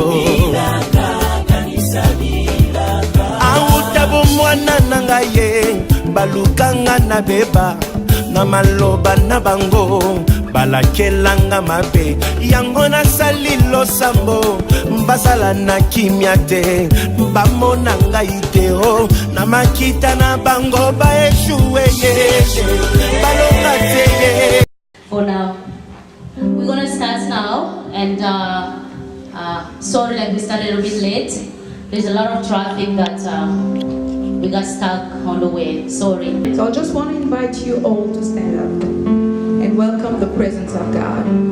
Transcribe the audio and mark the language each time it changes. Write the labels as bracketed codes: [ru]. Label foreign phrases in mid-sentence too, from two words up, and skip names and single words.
[ln] autabo mwana na ngai balukanga na beba na maloba na bango balakelanga mabe yango nasali losambo mbasala na kimia te bamona ngai te na makita na bango baeshuwe balonga te. [en] For now, we're gonna start now, and sorry that we started a little bit late. There's a lot of traffic that we got stuck on the way. Sorry. So I just want to invite you all to stand up and welcome the presence of God.